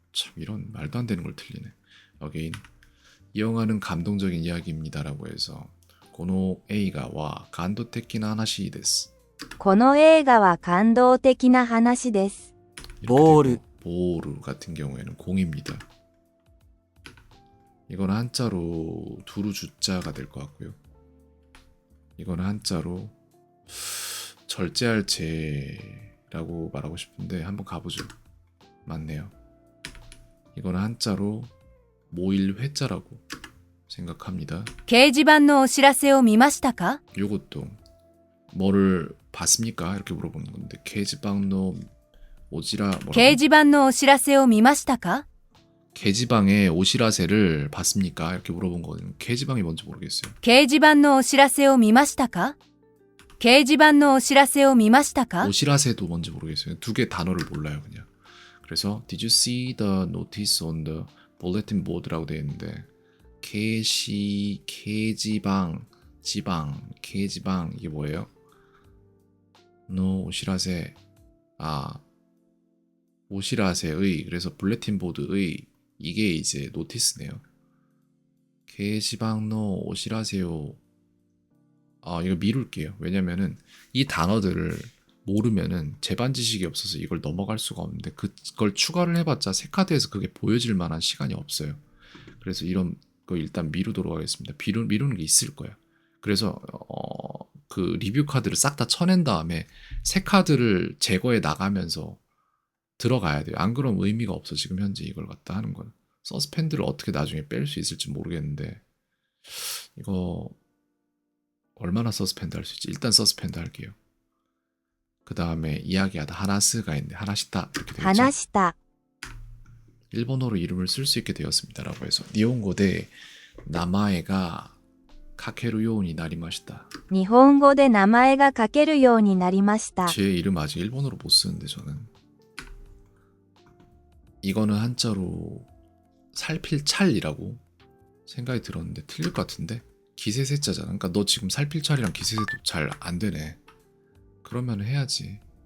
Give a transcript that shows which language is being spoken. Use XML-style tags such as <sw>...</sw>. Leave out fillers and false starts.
<ko>참 이런 말도 안 되는 걸 틀리네. 어게인 이 영화는 감동적인 이야기입니다라고 해서</ko> <ja>고노 에이가와 간도테키나 하나시 데스. この映画は感動的な話です。</ja> <ko>보르. 보르 같은 경우에는 공입니다. 이거는 한자로 두루 주자가 될 것 같고요. 이거는 한자로 절제할 제라고 말하고 싶은데 한번 가보죠. 맞네요. 이거는 한자로 모일 회자라고 생각합니다.</ko> <ja>掲示板のお知らせを見ましたか？</ja> <ko>요것도 뭐를 봤습니까? 이렇게 물어보는 건데 게지방노 오지라 뭐라고?</ko> <ja>掲示板のお知らせを見ましたか？</ja> <ko>게지방의 오시라세를 봤습니까? 이렇게 물어본 거는 게지방이 뭔지 모르겠어요.</ko> <ja>掲示板のお知らせを見ましたか？掲示板のお知らせを見ましたか？</ja> <ko>오시라세도 뭔지 모르겠어요. 두 개 단어를 몰라요 그냥. 그래서</ko> <en>Did you see the notice on the bulletin board</en> <ko>라고 되어 있는데 게지방 게지방 이게 뭐예요? No 오시라세 오시라세의 그래서 블레틴 보드의 이게 이제 노티스네요. 게시방노 오시라세요. 이거 미룰게요. 왜냐면은 이 단어들을 모르면은 제반 지식이 없어서 이걸 넘어갈 수가 없는데 그걸 추가를 해봤자 새 카드에서 그게 보여질 만한 시간이 없어요. 그래서 이런 거 일단 미루도록 하겠습니다. 미루는 게 있을 거예요. 그래서 그 리뷰 카드를 싹 다 쳐낸 다음에 새 카드를 제거해 나가면서 들어가야 돼요. 안 그러면 의미가 없어. 지금 현재 이걸 갖다 하는 건. 서스펜드를 어떻게 나중에 뺄 수 있을지 모르겠는데 이거 얼마나 서스펜드 할 수 있지? 일단 서스펜드 할게요. 그 다음에 이야기하다 하나스가 있는데 하나시타 이렇게 되겠죠.</ko> <ja>話した。</ja> <ko>일본어로 이름을 쓸 수 있게 되었습니다라고 해서</ko> <ja>니혼고대 나마에가 카케루 요온이 나리마시다. 日本語で名前が書けるようになりました。</ja> <ko>제 이름 아직 일본어로 못 쓰는데 저는 이거는 한자로 살필 찰이라고 생각이 들었는데 틀릴 것 같은데 기세세자잖아. 그러니까 너 지금 살필 찰이랑 기세세도 잘 안 되네. 그러면 해야지.</ko>